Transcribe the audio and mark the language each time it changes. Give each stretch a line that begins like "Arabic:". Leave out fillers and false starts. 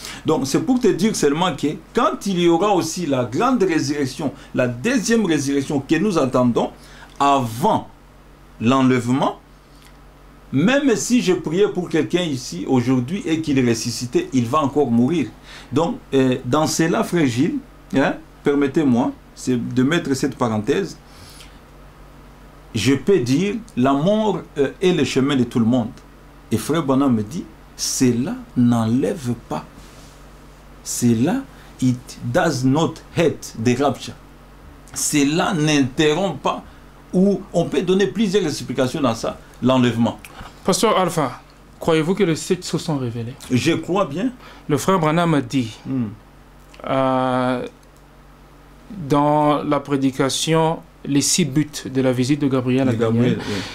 French: Donc c'est pour te dire seulement que quand il y aura aussi la grande résurrection, la deuxième résurrection que nous attendons, avant l'enlèvement, même si je priais pour quelqu'un ici aujourd'hui et qu'il est ressuscité, il va encore mourir. Donc, dans cela, Frère Gilles, hein, permettez-moi de mettre cette parenthèse. je peux dire, la mort est le chemin de tout le monde. Et Frère Branham me dit, cela n'enlève pas.
English: Cela, it does not hate the rapture.
French: Cela n'interrompt pas, ou on peut donner plusieurs explications dans ça, l'enlèvement. Pasteur Alpha, croyez-vous que les 7 sceaux sont révélés? Je crois bien. Le frère Branham a dit, dans la prédication, les 6 buts de la visite de Gabriel à Daniel, oui.